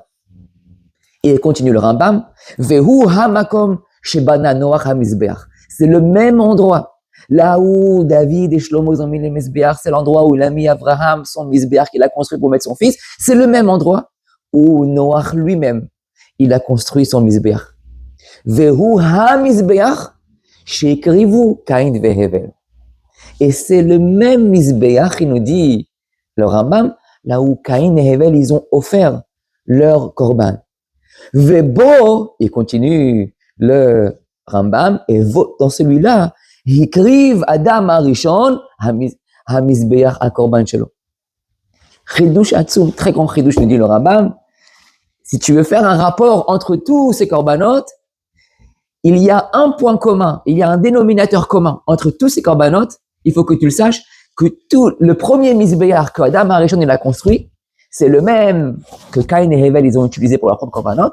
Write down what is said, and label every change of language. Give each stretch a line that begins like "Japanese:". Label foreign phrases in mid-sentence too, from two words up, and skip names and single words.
French: Et il continue le Rambam,
Hebrew: והוא המקום שבנה נח המזבח.
French: C'est le même endroit. Là où David et Shlomo ont mis les Mizbeach, c'est l'endroit où il a mis Avraham, son Mizbeach qu'il a construit pour mettre son fils. C'est le même endroit où Noach lui-même, il a construit son Mizbeach.
Hebrew: והוא המזבח שהקריבו קין והבל.
French: Et c'est le même Mizbeach, il nous dit, le Rambam, là où Caïn et Hevel, ils ont offert leur korban. Vebo, il continue le Rambam, et dans celui-là, il écrive
Hebrew: אדם הראשון המזבח הקרבן שלו. חידוש עצום,
French: très grand chidush, nous dit le Rambam. Si tu veux faire un rapport entre tous ces korbanot, il y a un point commun, il y a un dénominateur commun entre tous ces korbanot. Il faut que tu le saches, que tout le premier Mizbeach que Adam Arishon il a construit, c'est le même que Caïn et Hevel ils ont utilisé pour leur propre korbanot.